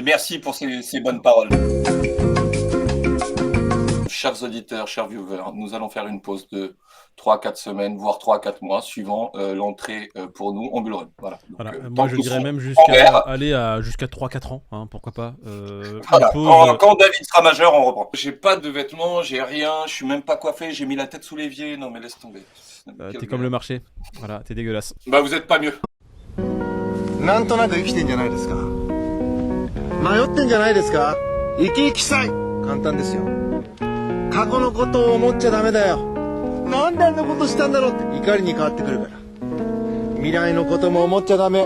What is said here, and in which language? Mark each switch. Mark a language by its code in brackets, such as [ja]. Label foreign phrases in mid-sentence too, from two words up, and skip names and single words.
[fr] Merci pour ces bonnes paroles. Chers auditeurs, chers viewers, nous allons faire une pause de 3-4 semaines, voire 3-4 mois, suivant l'entrée pour nous en bullrun. Voilà. Donc, Voilà. tant Moi, que je nous dirais serons même en jusqu'à vert, aller jusqu'à 3-4 ans. Hein, pourquoi pas. voilà. Une pause, Quand David sera majeur, on reprend. J'ai pas de vêtements, j'ai rien, je suis même pas coiffé, j'ai mis la tête sous l'évier. Non, mais laisse tomber. t'es comme le marché. Voilà, t'es dégueulasse. Bah, vous êtes pas mieux. [ja] なんとなく生きてんじゃないですか。迷ってんじゃないですか。生き生きしたい。簡単ですよ。過去のことを思っちゃダメだよ。なんであんなことしたんだろうって怒りに変わってくるから。未来のことも思っちゃダメ。